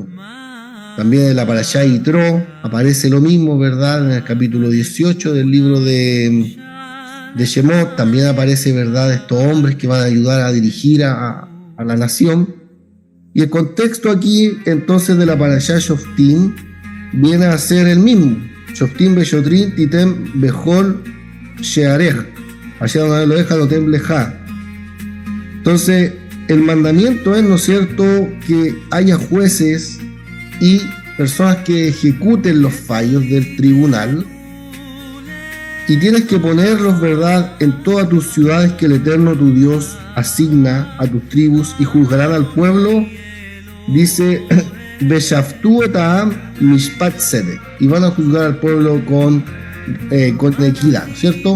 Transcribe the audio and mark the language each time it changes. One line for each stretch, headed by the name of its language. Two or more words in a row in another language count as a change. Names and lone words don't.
Spanish: También en la Parashá Yitro aparece lo mismo, ¿verdad?, en el capítulo 18 del libro de Shemot. También aparece, ¿verdad?, estos hombres que van a ayudar a dirigir a la nación. Y el contexto aquí, entonces, de la Parashá Shoftim viene a ser el mismo.
Hebrew: שופטים ושוטרים תתן בכל שעריך,
Spanish: allá donde lo deja
Hebrew: נותן לך.
Spanish: Entonces, el mandamiento es, ¿no es cierto?, que haya jueces y personas que ejecuten los fallos del tribunal, y tienes que ponerlos, ¿verdad?, en todas tus ciudades que el Eterno tu Dios asigna a tus tribus, y juzgarán al pueblo, dice,
Hebrew: ושפטו את העם משפט צדק,
Spanish: y van a juzgar al pueblo con equidad, ¿no es cierto?